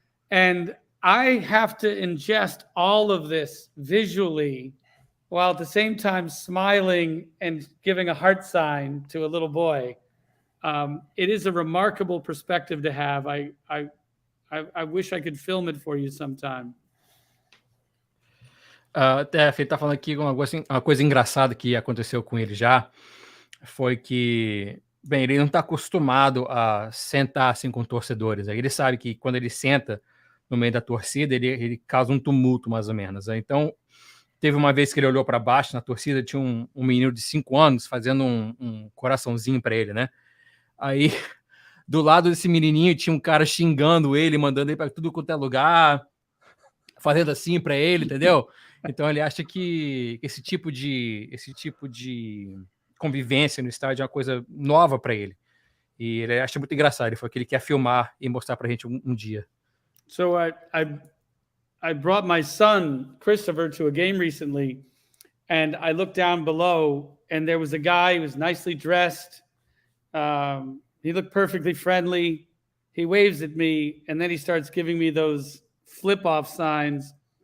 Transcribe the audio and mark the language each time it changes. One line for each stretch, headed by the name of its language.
English: And I have to ingest all of this visually while at the same time smiling and giving a heart sign to a little boy. It is a remarkable perspective to have. I wish I could film it for you sometime.
Portuguese: Ele tá falando aqui uma coisa engraçada que aconteceu com ele já, foi que, bem, ele não está acostumado a sentar assim com torcedores. Ele sabe que quando ele senta no meio da torcida, ele causa um tumulto, mais ou menos. Então, teve uma vez que ele olhou para baixo na torcida, tinha um menino de 5 anos fazendo um coraçãozinho para ele, né? Aí, do lado desse menininho, tinha um cara xingando ele, mandando ele para tudo quanto é lugar, fazendo assim para ele, entendeu? Então, ele acha que esse tipo de convivência no estádio é uma coisa nova para ele. E ele acha muito engraçado. Ele falou que ele quer filmar e mostrar para a gente um dia.
English: So I brought my son, Christopher, to a game recently, And I looked down below, and there was a guy who was nicely dressed. He looked perfectly friendly. He waves at me, and then he starts giving me those flip-off signs.